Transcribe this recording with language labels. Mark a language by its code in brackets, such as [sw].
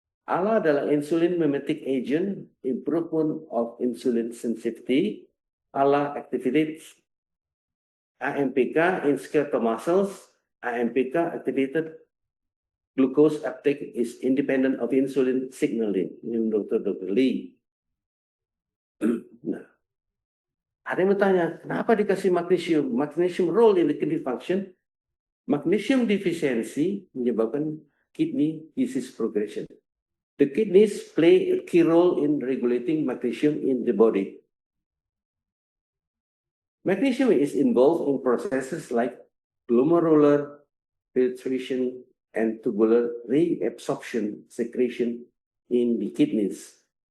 [en] ALA adalah insulin mimetic agent, improvement of insulin sensitivity. ALA activates AMPK in skeletal muscles. AMPK activated glucose uptake is independent of insulin signaling. [id] Ini Dr. Lee. Nah, ada yang bertanya, kenapa dikasih magnesium? [en] Magnesium role in the kidney function. Magnesium deficiency [id] menyebabkan [en] kidney disease progression. The kidneys play a key role in regulating magnesium in the body. Magnesium is involved in processes like glomerular filtration and tubular reabsorption secretion in the kidneys.